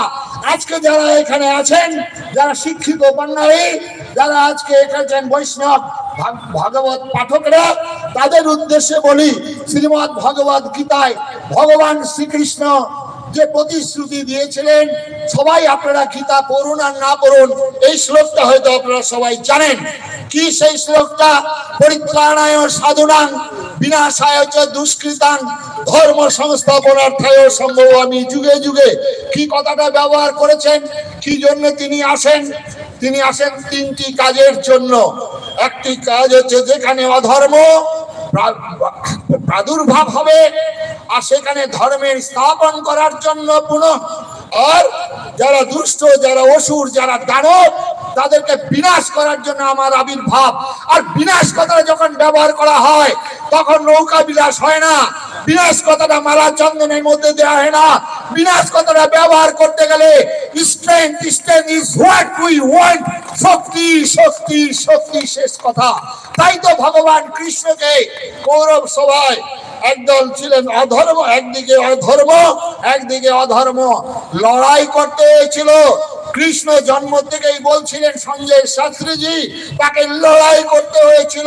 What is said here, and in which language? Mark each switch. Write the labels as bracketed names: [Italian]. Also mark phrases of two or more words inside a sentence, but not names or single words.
[Bangla] আজকে যারা এখানে আছেন, যারা শিক্ষিত বাঙালি, যারা আজকে এখানে বৈষ্ণব ভাগবত পাঠকরা, তাদের উদ্দেশ্যে বলি, শ্রীমদ্ ভগবত গীতায় ভগবান শ্রীকৃষ্ণ যে প্রতিশ্রুতি দিয়েছিলেন, সবাই আপনারা গীতা পড়ুন আর না পড়ুন, এই শ্লোকটা হয়তো আপনারা সবাই জানেন। কি সেই শ্লোকটা? [Sanskrit] পরিত্রাণায় সাধুনাং বিনাশায় চ দুষ্কৃতাং ধর্ম সংস্থাপনার্থায় সম্ভবামি যুগে যুগে। [Bangla] কি কথাটা ব্যবহার করেছেন? কি জন্য তিনি আসেন? তিনি আসেন তিনটি কাজের জন্য। একটি কাজ হচ্ছে যেখানে অধর্ম প্রাদুর্ভাব হবে, আর সেখানে ধর্মের স্থাপন করার জন্য পুনঃ, আর যারা দুষ্ট, যারা অসুর, যারা দানব, তাদেরকে বিনাশ করার জন্য আমার আবির্ভাব। আর বিনাশ কথাটা যখন ব্যবহার করা হয়, তখন নৌকা বিলাস হয় না, বিনাশ কথাটা মালা চন্দনের মধ্যে দেওয়া হয় না। বিনাশ কথাটা ব্যবহার করতে গেলে [English] strength is what we want, [Bangla] শক্তি শক্তি শক্তি শেষ কথা। তাই তো ভগবান কৃষ্ণকে কৌরব সভায় একদল ছিলেন অধর্ম, একদিকে অধর্ম, একদিকে অধর্ম, লড়াই করতে হয়েছিল। কৃষ্ণ জন্ম থেকেই বলছিলেন সঞ্জয় শাস্ত্রীজি, তাকে লড়াই করতে হয়েছিল।